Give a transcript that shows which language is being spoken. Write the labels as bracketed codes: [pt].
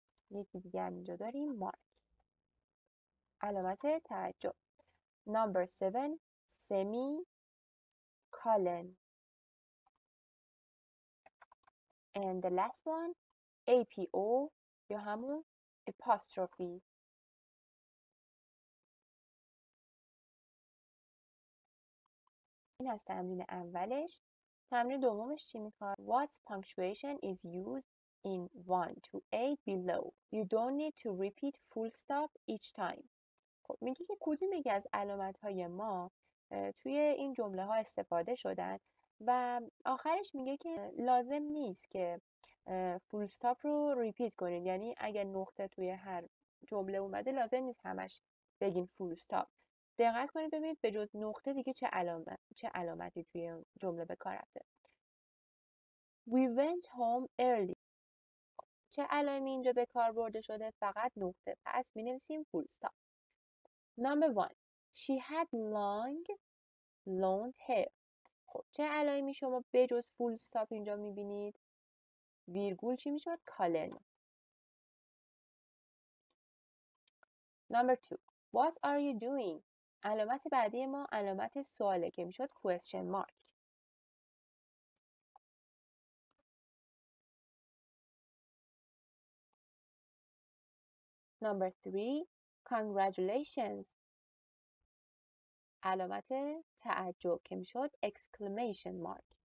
[fa] یکی دیگه هم اینجا داریم mark علامت تعجب. [en] Number 7 semicolon and the last one APO [fa] یا همون [en] apostrophe. [fa] این از تمرین اولش. تمرین دومش چی میخواد؟ [en] What punctuation is used in 1 to 8 below? You don't need to repeat full stop each time. [fa] خب میگه که کدوم یکی از علامت‌های ما توی این جمله ها استفاده شدن و آخرش میگه که لازم نیست که فول استاپ رو ریپیت کنید، یعنی اگر نقطه توی هر جمله اومده لازم نیست همش بگین فول استاپ. دقت کنید ببینید به جز نقطه دیگه چه علامتی توی جمله به کار رفته. [en] We went home early. [fa] چه علائمی اینجا به کار برده شده؟ فقط نقطه، پس می‌نویسیم فول استاپ. [en] Number 1 She had long blonde hair. [fa] خب چه علائمی شما به جز فول استاپ اینجا می‌بینید؟ ویرگول چی میشد؟ colon. [en] Number 2 What are you doing? [fa] علامت بعدی ما علامت سواله که میشد question mark. [en] Number 3 Congratulations. [fa] علامت تعجب که میشد [en] exclamation mark.